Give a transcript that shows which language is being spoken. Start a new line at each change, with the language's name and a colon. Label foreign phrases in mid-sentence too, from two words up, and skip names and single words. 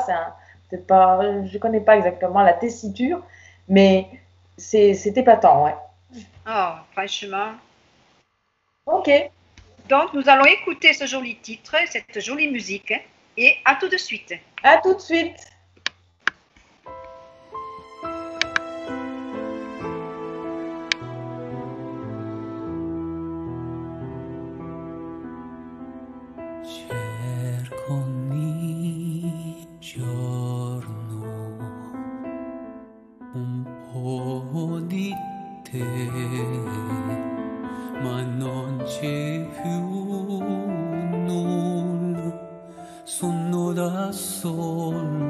French: Je ne connais pas exactement la tessiture, mais c'est épatant, ouais. Oh, franchement. Ok. Donc, nous allons écouter ce joli titre, cette jolie musique, et à tout de suite. À tout de suite.
Italian: Cerco ogni giorno un po' di te, ma non c'è più nulla, sono da solo,